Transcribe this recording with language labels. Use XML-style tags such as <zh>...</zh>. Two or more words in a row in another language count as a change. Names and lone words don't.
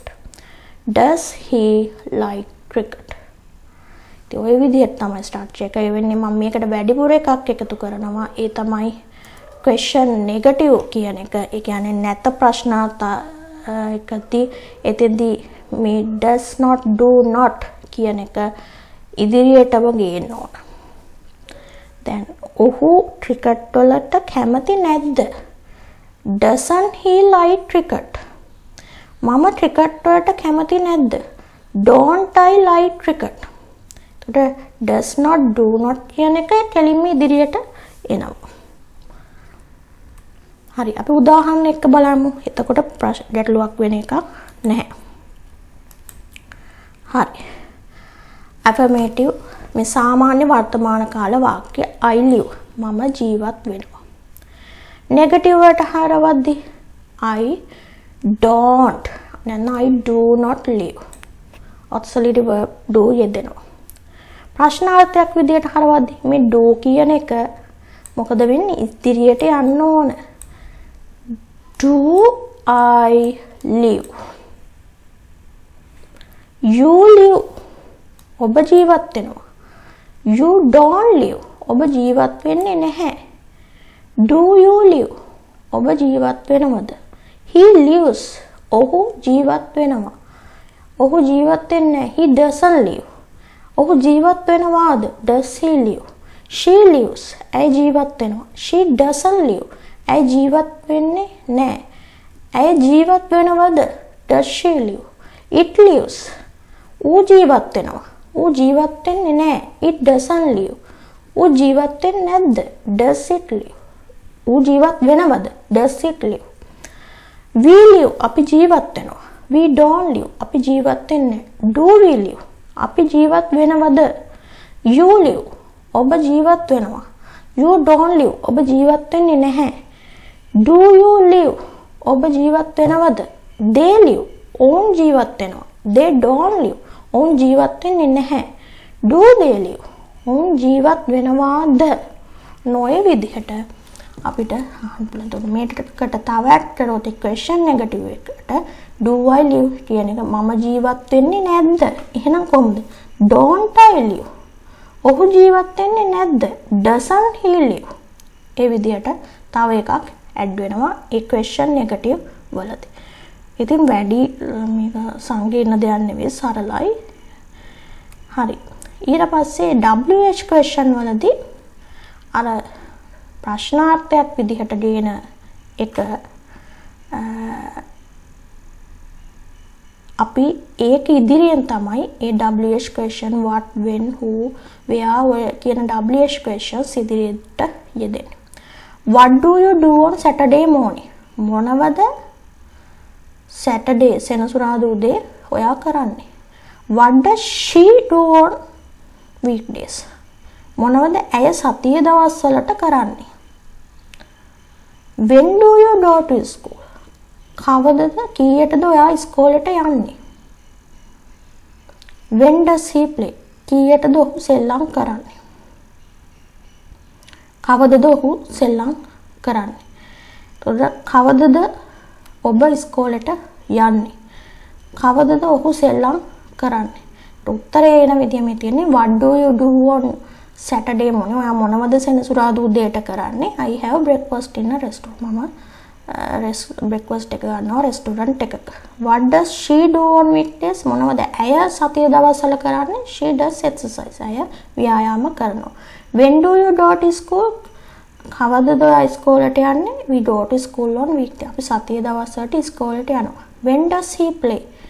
<en>Does he like cricket?</en> <si>ඉතින් ওই විදිහට තමයි structure එක වෙන්නේ. මම මේකට වැඩිපුර එකක් එකතු කරනවා. ඒ තමයි</si> <en>question negative</en> <si>කියන එක. ඒ කියන්නේ නැත ප්‍රශ්නාර්ථ එකදී එතෙන්දී මේ</si> <en>does not do not</en> <si>කියන එක ඉදිරියටම ගේන්න ඕන. දැන් ඔහු cricket වලට කැමති නැද්ද?</si> <en>Doesn't he like cricket?</en> <si>මම cricket වලට කැමති නැද්ද?</si> <en>Don't I like cricket? does not do not</en> <si>කියන එක කෙලින්ම ඉදිරියට එනවා. හරි අපි උදාහරණ එක බලමු. එතකොට ගැටලුවක් වෙන එකක් නැහැ. හරි. affirmative මේ සාමාන්‍ය වර්තමාන කාල වාක්‍ය</si> <en>I live</en> <si>මම ජීවත් වෙනවා.</si> <en>negative</en> <si>වලට හරවද්දී</si> <en>I don't නැත්නම් I do not live. auxiliary verb do යෙදෙනවා.</en> <si>ප්‍රශ්නාර්ථයක් විදිහට හරවද්දී මේ do කියන එක මොකද වෙන්නේ? ඉදිරියට යන්න ඕන.</si> <en>Do I live? You live.</en> <si>ඔබ ජීවත් වෙනවා.</si> <en>You don't live.</en> <si>ඔබ ජීවත් වෙන්නේ නැහැ.</si> <en>Do you live?</en> <si>ඔබ ජීවත් වෙනවද?</si> <en>He lives.</en> <si>ඔහු ජීවත් වෙනවා. ඔහු ජීවත් වෙන්නේ නැහැ.</si> <en>He doesn't live.</en> <si>ඔහු ජීවත් වෙනවාද?</si> <en>Does he live? She lives.</en> <si>ඇය ජීවත් වෙනවා.</si> <en>She doesn't live.</en> <si>ඇය ජීවත් වෙන්නේ නැහැ. ඇය ජීවත් වෙනවද?</si> <en>Does she live? It lives.</en> <si>ඌ ජීවත් වෙනවා. ඌ ජීවත් වෙන්නේ නැහැ.</si> <en>It doesn't live.</en> <si>ඌ ජීවත් වෙන්නේ නැද්ද?</si> <en>Does it live?</en> <si>ඌ ජීවත් වෙනවද?</si> <en>Does it live? We live.</en> <si>අපි ජීවත් වෙනවා.</si> <en>We don't live.</en> <si>අපි ජීවත් වෙන්නේ නැහැ.</si> <en>Do we live?</en> <si>අපි ජීවත් වෙනවද?</si> <en>You live.</en> <si>ඔබ ජීවත් වෙනවා.</si> <en>You don't live.</en> <si>ඔබ ජීවත් වෙන්නේ නැහැ.</si> <en>Do you live?</en> <si>ඔබ ජීවත් වෙනවද?</si> <en>They live.</en> <si>ඔවුන් ජීවත් වෙනවා.</si> <en>They don't live.</en> <si>ඔවුන් ජීවත් වෙන්නේ නැහැ.</si> <en>Do they live?</en> <si>ඔවුන් ජීවත් වෙනවාද? නොයේ විදිහට අපිට අහන්න පුළුවන්. මේකට තව ඇඩ් කරොත්</si> <en>question negative</en> <si>එකට</si> <en>do I live</en> <si>කියන එක මම ජීවත් වෙන්නේ නැද්ද? එහෙනම් කොහොමද?</si> <en>Don't I live?</en> <si>ඔහු ජීවත් වෙන්නේ නැද්ද?</si> <en>Doesn't he live?</en> <si>ඒ විදිහට තව එකක් ඇඩ් වෙනවා ඒ</si> <en>question negative</en> <si>වලදී. ඉතින් වැඩි මේක සංකීර්ණ දෙයක් නෙවෙයි සරලයි. හරි. ඊට පස්සේ</si> <en>WH question</en> <si>වලදී අර ප්‍රශ්නාර්ථයක් විදිහට ගේන එක අපි ඒක ඉදිරියෙන් තමයි ඒ</si> <en>WH question what when who where</en> <si>කියන</si> <en>WH questions</en> <si>ඉදිරියට යෙදෙන්නේ.</si> <en>What do you do on Saturday morning?</en> <si>මොනවද Saturday සෙනසුරාදා උදේ ඔයා කරන්නේ?</si> <en>What does she do on weekdays?</en> <si>මොනවද ඇය සතියේ දවස්වලට කරන්නේ?</si> <en>When do you go to school?</en> <si>කවදද කීයටද ඔයා ඉස්කෝලේට යන්නේ?</si> <en>When does he play?</en> <si>කීයටද ඔහු සෙල්ලම් කරන්නේ? කවදද ඔහු සෙල්ලම් කරන්නේ? එතකොට කවදද ඔබ ඉස්කෝලේට යන්නේ? කවදද ඔහු සෙල්ලම් කරන්නේ? උත්තරේ එන විදිය මේ තියෙන්නේ</si> <en>what do you do on Saturday morning?</en> <si>ඔයා මොනවද සෙනසුරාදා උදේට කරන්නේ?</si> <en>I have breakfast in a restaurant.</en> <si>මම breakfast එක ගන්නවා restaurant එකක.</si> <en>What does she do on weekdays?</en> <si>මොනවද ඇය සතියේ දවස්වල කරන්නේ?</si> <en>She does exercise.</en> <si>ඇය ව්‍යායාම කරනවා.</si> <en>When do you go to school?</en> <si>කවදද ඔයා ඉස්කෝලේට යන්නේ?</si> <en>We go to school on weekday.</en> <si>අපි සතියේ දවස්වලට ඉස්කෝලේට යනවා.</si> <en>When does he play?</en>